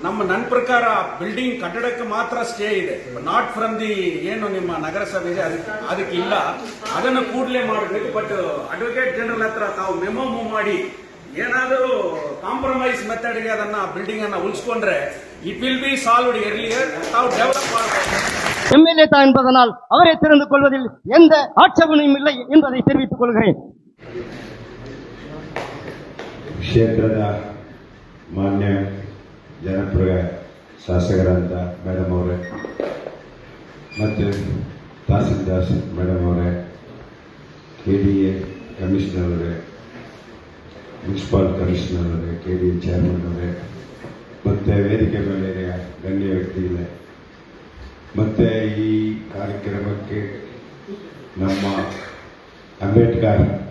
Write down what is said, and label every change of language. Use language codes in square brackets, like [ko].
[kn] ನನ್ನ ಪ್ರಕಾರ ಬಿಲ್ಡಿಂಗ್ ಕಟ್ಟಡಕ್ಕೆ ಮಾತ್ರ ಸ್ಟೇ ಇದೆ, [en] not from the [kn] ಏನು ನಿಮ್ಮ ನಗರಸಭೆ ಇದೆ ಅದಕ್ಕೆ ಇಲ್ಲ. ಅದನ್ನು ಕೂಡಲೇ ಮಾಡಬೇಕು. ಬಟ್ ಅಡ್ವೊಕೇಟ್ ಜನರಲ್ ಹತ್ರ ತಾವು ಮೆಮೊ ಮೂವ್ ಮಾಡಿ ಏನಾದರೂ ಕಾಂಪ್ರಮೈಸ್ ಮೆಥಡ್ಗೆ ಅದನ್ನ ಬಿಲ್ಡಿಂಗ್ ಅನ್ನ ಉಳಿಸ್ಕೊಂಡ್ರೆ [en] It will be solved earlier. [kn] ತಾವು ಡೆವಲಪ್ ಮಾಡಬೇಕು. [ta] MLA தான் என்பதனால் அவரை தெரிந்து கொள்வதில் எந்த ஆட்சேபனையும் இல்லை என்பதை தெரிவித்துக் கொள்கிறேன். [kn] ಕ್ಷೇತ್ರದ ಮಾನ್ಯ ಜನಪ್ರಿಯ ಶಾಸಕರಾದ ಮೇಡಮ್ ಅವರೇ ಮತ್ತು ತಹಸೀಲ್ದಾರ್ ಮೇಡಮ್ ಅವರೇ, KDA ಕಮಿಷನರ್ ಅವರೇ, ಮುನ್ಸಿಪಲ್ ಕಮಿಷನರ್ ಅವರೇ, KDA ಚೇರ್ಮನ್ ಅವರೇ, ಮತ್ತು ವೇದಿಕೆ ಮೇಲೆ ಗಣ್ಯ ವ್ಯಕ್ತಿಗಳೇ, ಮತ್ತು ಈ ಕಾರ್ಯಕ್ರಮಕ್ಕೆ ನಮ್ಮ ಅಂಬೇಡ್ಕರ್